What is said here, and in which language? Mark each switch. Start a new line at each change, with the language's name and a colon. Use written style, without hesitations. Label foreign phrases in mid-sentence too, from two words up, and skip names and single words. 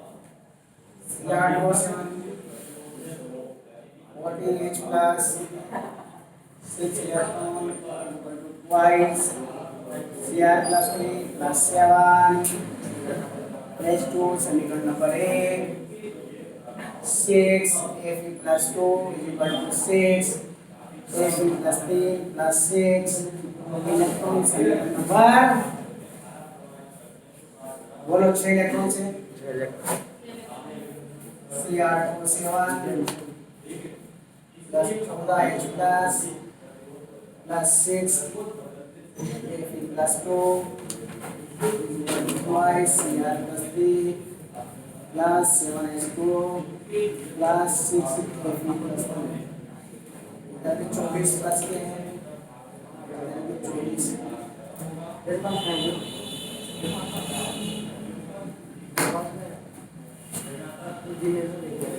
English: 14H plus 6 electron twice Cr plus 3 plus 7 H2
Hindi: समीकरण नंबर
English: 1 6 Fe plus 2 is equal to 6 Fe plus 3 plus 6
Hindi: इलेक्ट्रॉन समीकरण नंबर बोलो 6 इलेक्ट्रॉन से Cr2O7 plus 14H plus
English: 6 Fe plus 2 twice Cr plus 3 plus 7H2 plus 6 Fe plus 2
Hindi: इधर भी 24 प्लस के हैं इधर भी 24